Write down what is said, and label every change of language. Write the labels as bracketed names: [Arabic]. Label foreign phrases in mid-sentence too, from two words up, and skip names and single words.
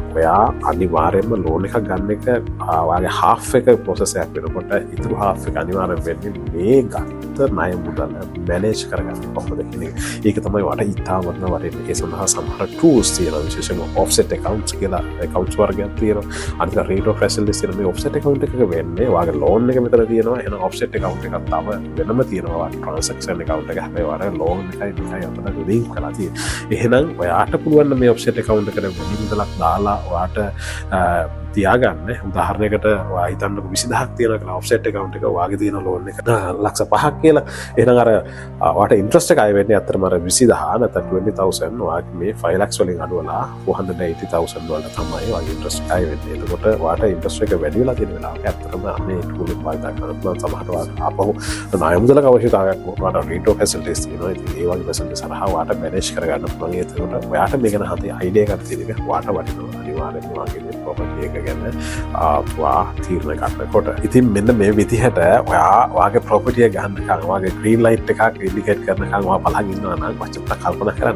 [Sinhala] ඔයා අනිවාර්යයෙන්ම ලෝන් එකක් ගන්න එක ඔයාගේ half එක process එකක් වෙනකොට ඉතුරු half එක අනිවාර්යෙන් වෙන්නේ මේ ගත්ත ණය මුදල මැනේජ් කරගන්න කොහොමද කියන එක. ඒක තමයි ඔයාට ඉතාමත්ම වටින්නේ. ඒ සඳහා සමහර tools තියෙනවා. විශේෂයෙන්ම [English] offset accounts [Sinhala] කියලා accounts වර්ගයක් තියෙනවා. අනිත් [English] rate of facilities [Sinhala] තියෙන මේ [English] offset account [Sinhala] එකක වෙන්නේ ඔයාගේ loan එක මෙතන තියෙනවා. එහෙනම් [English] offset account [Sinhala] එකක් තව වෙනම තියෙනවා. ඔයාගේ [English] transaction account [Sinhala] එක හැබැයි ඔයාගේ loan එකයි අතර link කරලා තියෙනවා. එහෙනම් ඔයාට පුළුවන් මේ [English] offset account [Sinhala] එකට වැඩි මුදලක් දාලා ඔයාට තියාගන්න. උදාහරණයකට ඔයා හිතන්නකො 20000ක් තියෙනවා කියලා [English] offset account [Sinhala] එක ඔයාගේ තියෙන loan එක ලක්ෂ 5ක් කියලා. එහෙනම් අර ඔයාට interest එක ආයෙ වෙන්නේ අතරම අර 20000 නැත්නම් 20000 ඔයාගේ මේ 5 lakhs වලින් අඩුවලා 480000 වලට තමයි ඔයාගේ interest ආයෙ වෙන්නේ. එතකොට ඔයාට interest එක වැඩි වෙලා තියෙන වෙලාවක අතරම මේ tool එක පාවිච්චි කරන්න පුළුවන්. සමහරවිට ඔයාට ආපහු ණය මුදලක අවශ්‍යතාවයක් වුණාට [English] rate of facilities [Sinhala] තියෙනවා. ඉතින් ඒ වගේ facilities සරහා ඔයාට manage කරගන්න පුළුවන්. ඒකට ඔයාට මේක ගැන හරි idea එකක් තියෙන එක ඔයාට වටිනවා. අනිවාර්යයෙන්ම ඔයාගේ property එක ගැන ඔයා තීරණ ගන්නකොට. ඉතින් මෙන්න මේ විදිහට ඔයාගේ property එක ගන්නකම් ඔයාගේ [English] green light [Sinhala] එකක් indicate කරනකම් ඔයා බලන් ඉන්නවා නම් වචපට කල්පනා කරන්න.